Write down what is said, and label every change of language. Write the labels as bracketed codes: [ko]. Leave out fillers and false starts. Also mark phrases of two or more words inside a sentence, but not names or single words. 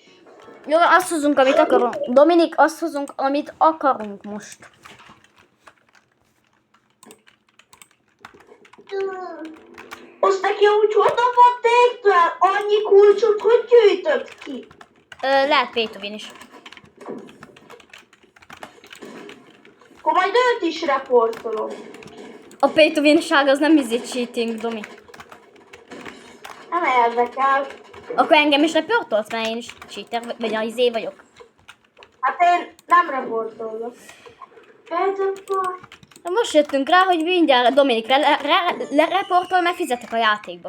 [hu] Jó, azt hozunk, amit akarunk. Dominik, azt hozunk, amit akarunk most. Azt neki úgy honnan van téktől? Annyi kulcsot hogy gyűjtött ki? Lehet [en] pay to win [hu] is. Akkor majd őt is reportolom. A [en] pay to win- [hu] ság az nem cheating, Domi. Nem érdekel. Akkor engem is reportolsz, mert én is cheater, vagy a izé vagyok. Hát én nem reportolok. Most jöttünk rá, hogy mindjárt Dominik lereportol, mert fizetek a játékba.